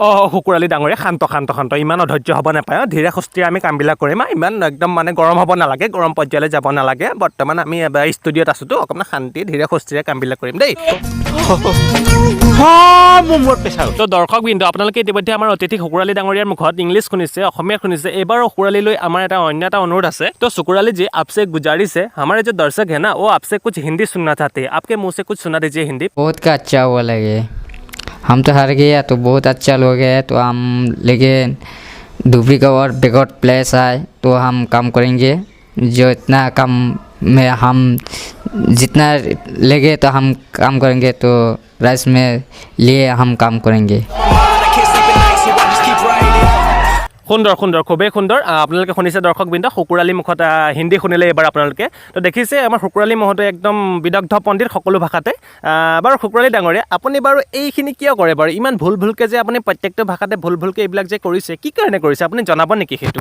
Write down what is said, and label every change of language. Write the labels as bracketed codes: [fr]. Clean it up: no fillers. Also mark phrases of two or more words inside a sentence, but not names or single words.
[as] শুকুৰালী ডাঙৰীয়া শান্ত ইমান অধৈৰ্য হ'ব নাপায় ধীৰে সুস্থিৰে আমি কামবিলাক কৰিম ইমান একদম মানে গৰম হ'ব নালাগে গৰম পৰ্যায়লৈ যাব নালাগে বৰ্তমান আমি এবাৰ ষ্টুডিঅ'ত আছোতো অকণমান শান্তি ধীৰে সুস্থিৰে কামবিলাক কৰিম দেই মোৰ পেছাৰ তো দৰ্শকবৃন্দ আপোনালোকে ইতিমধ্যে আমাৰ অতিথি শুকুৰালী ডাঙৰীয়াৰ মুখত ইংলিছ শুনিছে অসমীয়া শুনিছে এইবাৰ শুকুৰালীলৈ আমাৰ অন্য এটা অনুৰোধ আছে তো শুকুৰালী [hi] जी आपसे गुजारिश है हमारे जो दर्शक है ना वो आपसे कुछ हिंदी सुनना चाहते हैं आपके मुंह से कुछ सुना दीजिए हिंदी बहुत का अच्छा हुआ लगे हम तो हार गए तो बहुत अच्छा लोग है तो हम लेकिन दूसरी का और बेगौट प्लेस आए तो हम काम करेंगे जो इतना कम में हम जितना लगे तो हम काम करेंगे तो राइस में लिए हम काम करेंगे [as] সুন্দৰ খুবেই সুন্দৰ আপোনালোকে শুনিছে দৰ্শকবৃন্দ শুকুৰালী মুখত হিন্দী শুনিলে এবাৰ আপোনালোকে তো দেখিছে আমাৰ শুকুৰালী মহোদয় একদম বিদগ্ধ পণ্ডিত সকলো ভাষাতে বাৰু শুকুৰালী ডাঙৰীয়া আপুনি বাৰু এইখিনি কিয় কৰে বাৰু ইমান ভুলকৈ যে আপুনি প্ৰত্যেকটো ভাষাতে ভুলকৈ এইবিলাক যে কৰিছে কি কাৰণে কৰিছে আপুনি জনাব নেকি সেইটো